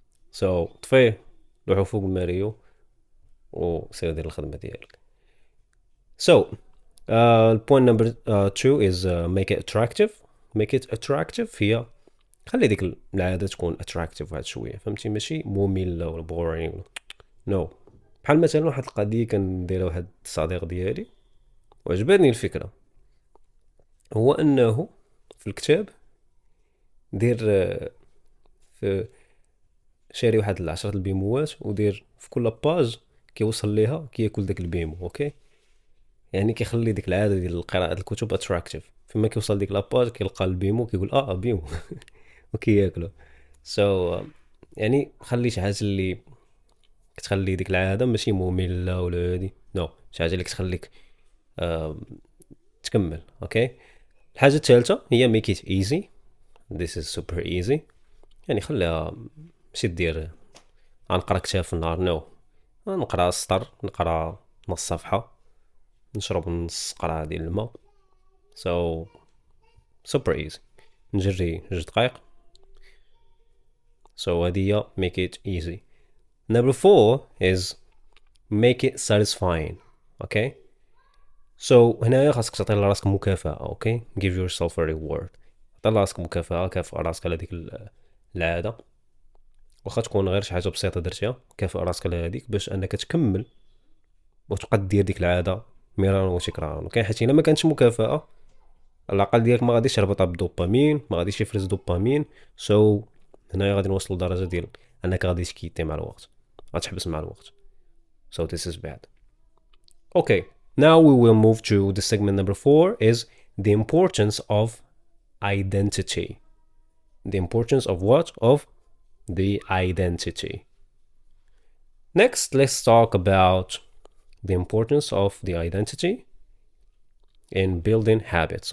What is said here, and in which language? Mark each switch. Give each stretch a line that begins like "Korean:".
Arabic: سو طفيه، لوحو فوق الماريو وسير دير الخدمه ديالك.
English: So point number 2 is make it attractive. Make it attractive
Arabic: هي خلي ديك العادة تكون attractive واحد شوية، فهمتي؟ ماشي مملة ولا
English: boring. no.
Arabic: بحال مثلا واحد القضية كنديرها واحد الصديق ديالي وعجبتني الفكرة، هو أنه في الكتاب دير في شاري واحد 10 البيموات ودير في كل باج كيوصل ليها كياكل داك البيمو. اوكي، يعني كيخلي ديك العاده ديال قراءه الكتب اتراكتيف، فيما كيوصل ديك لاباج كيلقى البيمو كيقول بيمو وكياكلو. سو يعني خلي شي حاجه اللي كتخلي ديك العاده ماشي ممله ولا هادي، نو شي حاجه اللي كتخليك تكمل. اوكي، الحاجه الثالثه هي
English: make it easy. this is super easy،
Arabic: يعني خليها ماشي دير غنقرا كتاب في النهار، نو نقرا سطر، نقرا نص صفحه، نشرب نص قرعه ديال الماء.
English: so super easy،
Arabic: نجري 2 دقائق.
English: so
Arabic: هذه هي
English: make it easy. number 4 is make it satisfying.
Arabic: okay، so هنايا خاصك تعطي لراسك مكافأة. اوكي،
English: give yourself a reward،
Arabic: عطي لراسك مكافأة، كافئ راسك على ديك العادة، واخا تكون غير شي حاجه بسيطه درتيها، كافئ راسك على هذيك باش انك تكمل وتبقى دير ديك العاده مرارا وتكرارا. اوكي، حيت الا ما كانتش مكافاه العقل ديالك ما غاديش يربطها بالدوبامين، ما غاديش يفرز دوبامين. سو هنايا غادي نوصل لدرجه ديال انك غادي تكيتي مع الوقت، غتحبس مع الوقت.
English: so this is bad. okay, now we will move to the segment number 4 is the importance of identity. the importance of what? of the identity. Next, let's talk about the importance of the identity in building habits.